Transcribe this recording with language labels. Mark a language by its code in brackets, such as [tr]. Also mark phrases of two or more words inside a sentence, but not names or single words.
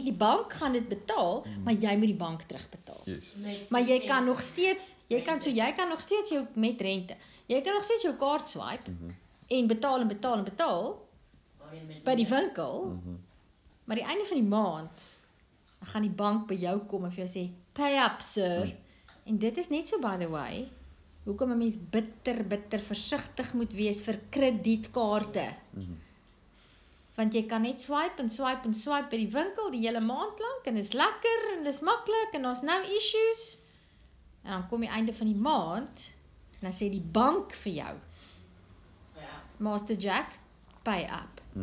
[af] Die bank gaan dit betaal, maar jy moet die bank terugbetaal. Maar jy kan nog steeds, jy kan nog steeds jou met rente. Jy kan nog steeds jou kaart swipe en betaal by die winkel. Maar die einde van die maand dan gaan die bank by jou kom en vir jou sê [en] pay up sir. [af] En dit is net so [en] by the way [af] hoekom 'n mens bitter versigtig moet wees vir kredietkaarte. Want jy kan net swipe by die winkel die hele maand lank en is lekker en is maklik en daar's [en] no issues. [af] En dan kom die einde van die maand en dan sê die bank vir jou Master Jack, [en] pay up.